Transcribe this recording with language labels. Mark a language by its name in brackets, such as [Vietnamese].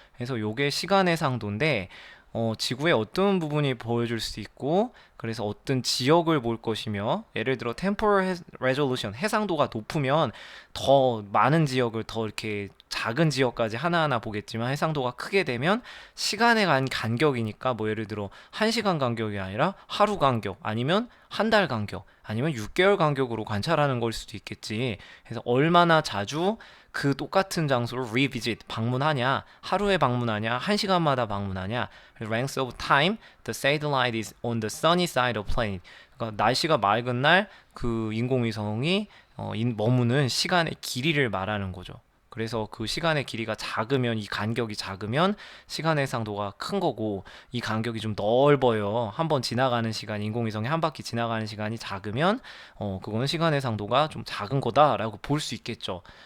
[Korean] 그래서 요게 시간 해상도인데 지구의 어떤 부분이 보여줄 수 있고 그래서 어떤 지역을 볼 것이며 예를 들어 temporal resolution 해상도가 높으면 더 많은 지역을 더 이렇게 작은 지역까지 하나하나 보겠지만 해상도가 크게 되면 시간에 간 간격이니까 뭐 예를 들어 1시간 간격이 아니라 하루 간격 아니면 한 달 간격 아니면 6개월 간격으로 관찰하는 걸 수도 있겠지. 그래서 얼마나 자주 그 똑같은 장소를 revisit 방문하냐, 하루에 방문하냐, 1시간마다 방문하냐. [English] length of time the satellite is on the sunny side of planet. [Korean] 그러니까 날씨가 맑은 날 그 인공위성이 머무는 시간의 길이를 말하는 거죠. 그래서 그 시간의 길이가 작으면 이 간격이 작으면 시간 해상도가 큰 거고 이 간격이 좀 넓어요. 한번 지나가는 시간 인공위성이 한 바퀴 지나가는 시간이 작으면 그거는 시간 해상도가 좀 작은 거다라고 볼 수 있겠죠.